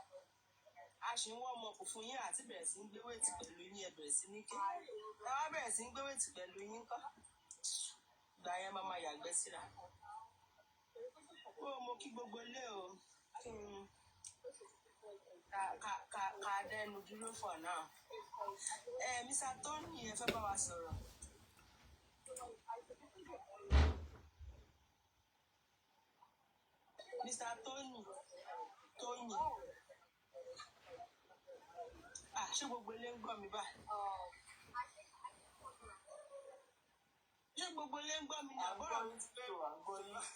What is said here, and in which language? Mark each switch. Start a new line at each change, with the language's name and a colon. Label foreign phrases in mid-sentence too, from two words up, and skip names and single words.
Yoruba: A ṣe ń wọ́mọ̀ kò fún yín àti bẹ̀rẹ̀ sí ń gbé wéètì pẹ̀lú yín, ẹ bẹ̀rẹ̀ sí ní ké. Ẹ wá bẹ̀rẹ̀ sí ń gbé wéètì pẹ̀lú yín kọ́. Ìgbà yẹn máa yàgbẹ́ síra. Mo kí gbogbo ilé o. Ká dẹnu dúró
English: for now.
Yoruba: Mr. Tony ẹ fẹ́ bá wa sọ̀rọ̀. Mr. Tony. Ṣé gbogbo ilé ń gbọ́ mi báyìí? Ṣé gbogbo ilé ń gbọ́ mi ní àbúrò mi ti fẹ́ wà gbọ́ yín?